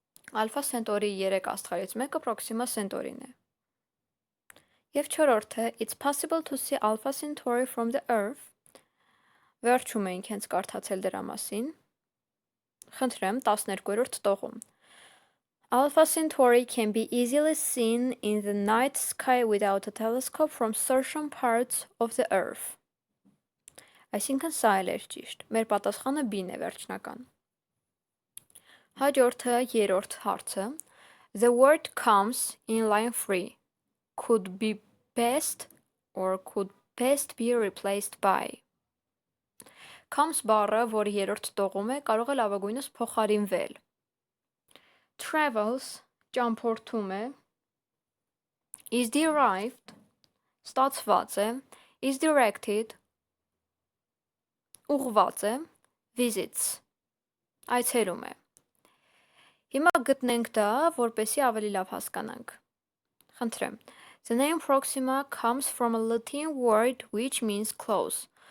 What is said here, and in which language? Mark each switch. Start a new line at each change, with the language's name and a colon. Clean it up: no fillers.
Armenian: Alpha Centauri-ի 3 աստղերից մեկը Proxima Centauri-ն է։ Եվ չորրորդը,
English: it's possible to see Alpha Centauri from the earth.
Armenian: Վերջում էինք հենց կարդացել դրա մասին։ Խնդրեմ 12-րդ տողում։
English: Alpha Centauri can be easily seen in the night sky without a telescope from certain parts of the earth.
Armenian: Այսինքն սա էլ էր ճիշտ։ Մեր պատասխանը B-ն է վերջնական։ Հաջորդը երրորդ հարցը.
English: The word comes in line 3. Could be best or could best be replaced by.
Armenian: Comes բառը, որ երրորդ տողում է, կարող է լավագույնս փոխարինվել։ Travels, ճամփորդում է, is derived, ստացված է, is directed, ուղղված է, visits, այցելում է։ Հիմա գտնենք դա, որպեսզի ավելի լավ հասկանանք։ Խնդրեմ։
English: The name Proxima comes from a Latin word which means close.